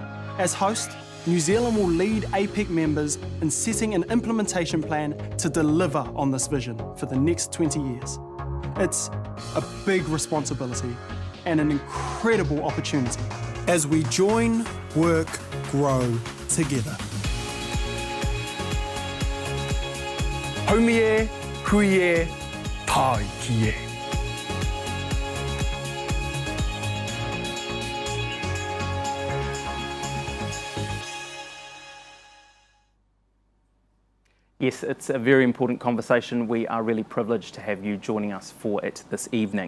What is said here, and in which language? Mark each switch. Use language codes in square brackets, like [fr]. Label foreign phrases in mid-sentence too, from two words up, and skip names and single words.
[en] As host, New Zealand will lead APEC members in setting an implementation plan to deliver on this vision for the next 20 years. It's a big responsibility and an incredible opportunity as we join, work, grow together. [mi] Haumie, huie, tāikie. [en] Yes, it's a very important conversation. We are really privileged to have you joining us for it this evening.